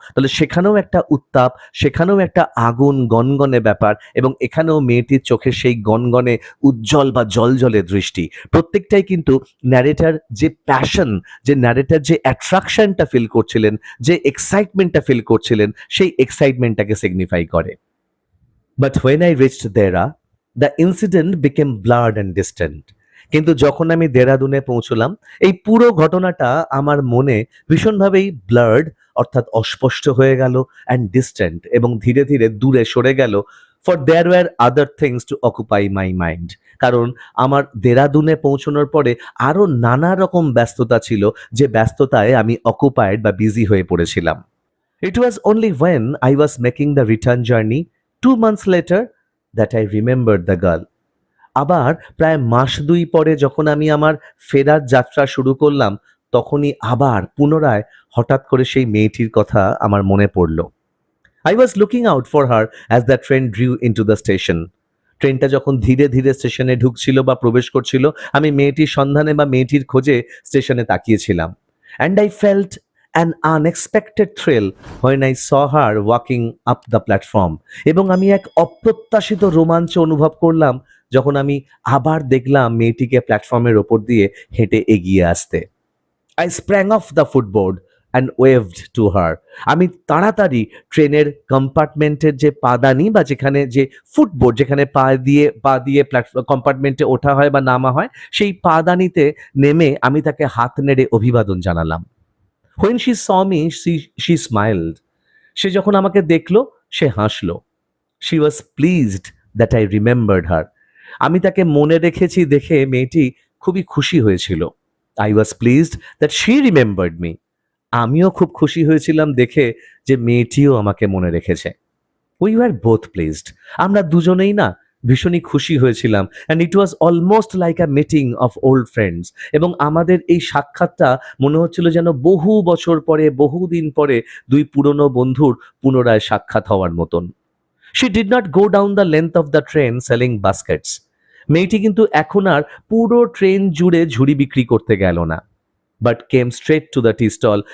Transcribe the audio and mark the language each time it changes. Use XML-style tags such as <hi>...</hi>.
<bn>তাহলে সেখানেও একটা উত্তাপ, সেখানেও একটা আগুন গনগনে ব্যাপার এবং এখানেও মেয়েটির চোখের সেই গনগনে উজ্জ্বল বা জলজলে দৃষ্টি। প্রত্যেকটাই কিন্তু ন্যারেটর যে প্যাশন, যে ন্যারেটর যে অ্যাট্রাকশনটা ফিল করছিলেন, যে এক্সাইটমেন্টটা ফিল করছিলেন, সেই এক্সাইটমেন্টটাকে সিগনিফাই করে।</bn> <en>But when I reached Dera, the incident became blurred and distant.</en> <bn>কিন্তু যখন আমি দেরাদুনে পৌঁছলাম এই পুরো ঘটনাটা আমার মনে ভীষণভাবেই ব্লার্ড অর্থাৎ অস্পষ্ট হয়ে গেল</bn> <en>and distant</en> <bn>এবং ধীরে ধীরে দূরে সরে গেল।</bn> <en>For there were other things to occupy my mind.</en> <bn>কারণ আমার দেরাদুনে পৌঁছানোর পরে আরো নানা রকম ব্যস্ততা ছিল, যে ব্যস্ততায় আমি অকুপায়েড বা বিজি হয়ে পড়েছিলাম।</bn> <en>It was only when I was making the return journey 2 months later that I remembered the girl.</en> <bn>আবার প্রায় মাস দুই পরে যখন আমি আমার ফেরার যাত্রা শুরু করলাম তখনই আবার পুনরায় হঠাৎ করে সেই মেয়েটির কথা আমার মনে পড়ল।</bn> <en>I was looking out for her as the train drew into the station.</en> <bn>ট্রেনটা যখন ধীরে ধীরে স্টেশনে ঢুকছিল বা প্রবেশ করছিল আমি মেয়েটির সন্ধানে বা মেয়েটির খোঁজে স্টেশনে তাকিয়েছিলাম।</bn> <en>And I felt an unexpected thrill when I saw her walking up the platform.</en> <bn>এবং আমি এক অপ্রত্যাশিত রোমাঞ্চ অনুভব করলাম যখন আমি আবার দেখলাম মেয়েটিকে প্ল্যাটফর্মের ওপর দিয়ে হেঁটে এগিয়ে আসতে।</bn> <en>I sprang off the footboard and waved to her.</en> <bn>আমি তাড়াতাড়ি ট্রেনের কম্পার্টমেন্টের যে পাদানি বা যেখানে যে ফুটবোর্ড যেখানে পা দিয়ে প্ল্যাটফর্ম কম্পার্টমেন্টে ওঠা হয় বা নামা হয় সেই পাদানিতে নেমে আমি তাকে হাত নেড়ে অভিবাদন জানালাম।</bn> <en>When she saw me, she smiled.</en> <bn>সে যখন আমাকে দেখলো সে হাসলো।</bn> <en>She was pleased that I remembered her.</en> <bn>আমি তাকে মনে রেখেছি দেখে মেয়েটি খুবই খুশি হয়েছিল।</bn> <en>I was pleased that she remembered me.</en> <bn>আমিও খুব খুশি হয়েছিলাম দেখে যে মেয়েটিও আমাকে মনে রেখেছে।</bn> <en>We were both pleased.</en> <bn>আমরা দুজনেই না ভীষণই খুশি হয়েছিলাম</bn> <en>and it was almost like a meeting of old friends.</en> <bn>এবং আমাদের এই সাক্ষাৎটা মনে হচ্ছিল যেন বহু বছর পরে, বহুদিন পরে দুই পুরনো বন্ধুর পুনরায় সাক্ষাৎ হওয়ার মতন।</bn> <en>She did not go down the length of the train selling baskets.</en> <bn>মেয়েটি কিন্তু এখন আর পুরো ট্রেন জুড়ে ঝুড়ি বিক্রি করতে গেল না,</bn> <en>But came straight to the tea stall.</en>